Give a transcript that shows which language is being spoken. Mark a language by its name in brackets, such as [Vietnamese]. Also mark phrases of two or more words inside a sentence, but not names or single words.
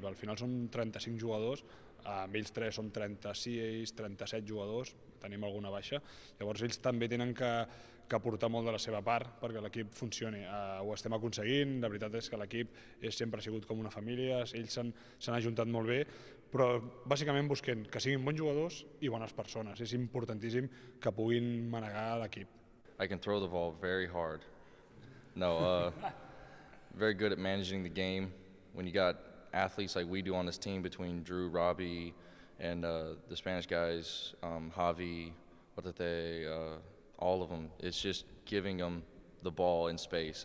[Catalan] Al final són 35 jugadors, amb ells 3 són 36, 37 jugadors, tenim alguna baixa, llavors ells també tenen que aportar molt de la seva part perquè l'equip funcioni. Ho estem aconseguint, la veritat és que l'equip sempre ha sigut com una família, ells s'han ajuntat molt bé, però bàsicament busquem que siguin bons jugadors i bones persones. És importantíssim que puguin manegar l'equip. [English] I can throw the ball very hard. No, very good at managing the game. When you got athletes like we do on this team between Drew, Robbie, and the Spanish guys, Javi, all of them, it's just giving them the ball in space.